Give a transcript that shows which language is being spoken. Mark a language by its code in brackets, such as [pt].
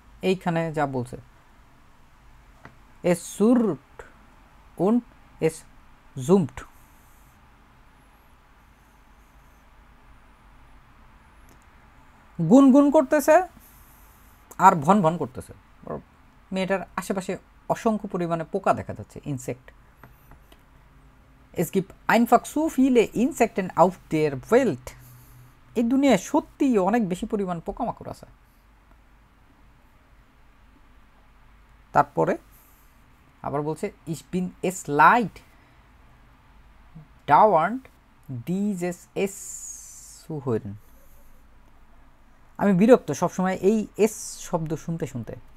[bn] এইখানে যা বলছে [de] es surrt und es zoomt, [bn] গুনগুন করতেছে আর ভন ভন করতেছে। মেয়েটার আশেপাশে অসংখ্য পরিমাণে পোকা দেখা যাচ্ছে, insect. [de] Es gibt einfach so viele Insekten auf der Welt, [bn] এই দুনিয়ায় সত্যিই অনেক বেশি পরিমাণ পোকামাকড় আছে। তারপরে আবার বলছে [de] ich bin es leid dauernd dieses es zu hören, [bn] আমি বিরক্ত সবসময় এই এস শব্দ শুনতে শুনতে।